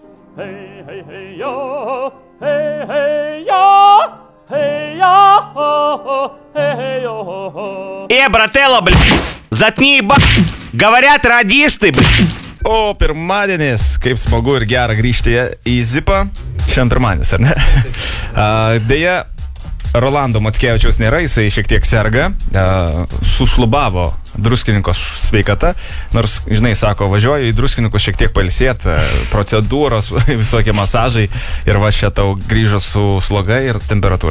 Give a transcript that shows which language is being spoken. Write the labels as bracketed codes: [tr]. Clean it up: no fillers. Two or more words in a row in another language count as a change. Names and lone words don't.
[ru] Hey, hey, hey, yo, hey, hey, yo, hey, yo, hey, yo. Брателло, затни, говорят радисты, [lt] O pirmadienis, kaip smagu ir gera grįžti į Zipą. Šiandien pirmadienis, ar ne? Deja, Rolando Mackevičiaus nėra, jisai šiek tiek serga, sušlubavo druskininkos sveikata, nors, žinai, sako, važiuoju į druskininkus šiek tiek pailsėti, procedūros, visokie masažai ir va čia tau grįžo su sloga ir temperatūra.